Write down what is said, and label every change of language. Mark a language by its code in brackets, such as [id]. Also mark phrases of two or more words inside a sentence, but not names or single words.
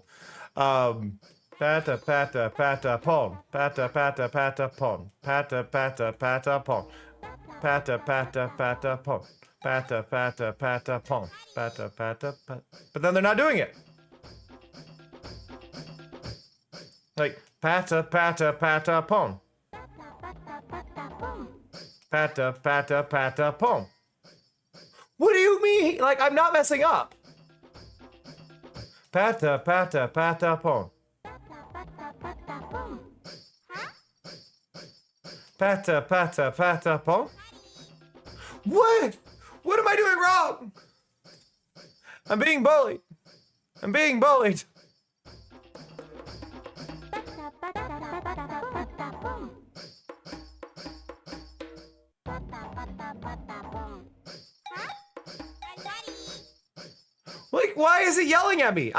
[en] Pata pata pata pon. Pata pata pata pon. Pata pata pata pon. Pata pata pata pon. Pata pata pata pon. Pata pata pata. But then they're not doing it. Like, pata pata pata pon. Pata pata pata pon. What do you mean? Like, I'm not messing up. Pata pata pata pon. Pata pata pata pon. What? What am I doing wrong? I'm being bullied. I'm being bullied. Like, why is it yelling at me?